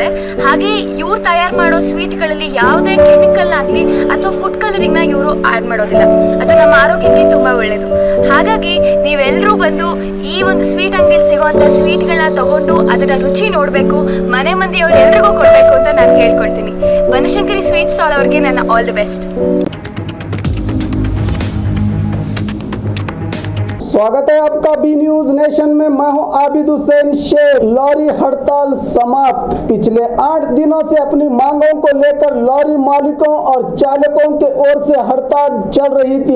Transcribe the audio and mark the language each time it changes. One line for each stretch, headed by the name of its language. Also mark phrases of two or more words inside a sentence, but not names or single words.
Kannada: ಹಾಗೆ ಇವ್ರು ತಯಾರು ಮಾಡೋ ಸ್ವೀಟ್ಗಳಲ್ಲಿ ಯಾವುದೇ ಕೆಮಿಕಲ್ ಆಗಲಿ ಅಥವಾ
English: food coloring
Kannada: ನ ಇವರು ಆಡ್ ಮಾಡೋದಿಲ್ಲ. ಅದು ನಮ್ಮ ಆರೋಗ್ಯಕ್ಕೆ ತುಂಬಾ ಒಳ್ಳೇದು. ಹಾಗಾಗಿ ನೀವೆಲ್ಲರೂ ಬಂದು ಈ ಒಂದು ಸ್ವೀಟ್ ಅಂಗಡಿಯಲ್ಲಿ ಸಿಗುವಂತ ಸ್ವೀಟ್ಗಳನ್ನ ತಗೊಂಡು ಅದರ ರುಚಿ ನೋಡ್ಬೇಕು, ಮನೆ ಮಂದಿಯವ್ರು ಎಲ್ರಿಗೂ ಕೊಡ್ಬೇಕು ಅಂತ ನಾನು ಹೇಳ್ಕೊಳ್ತೀನಿ. ಬನಶಂಕರಿ ಸ್ವೀಟ್ ಸ್ಟಾಲ್ ಅವ್ರಿಗೆ ನನ್ನ
English: all the best.
Hindi: स्वागत है आपका बी न्यूज नेशन में। मैं हूं आबिद हुसैन शेख। लॉरी हड़ताल समाप्त। पिछले 8 दिनों से अपनी मांगों को लेकर लॉरी मालिकों और चालकों के ओर से हड़ताल चल रही थी।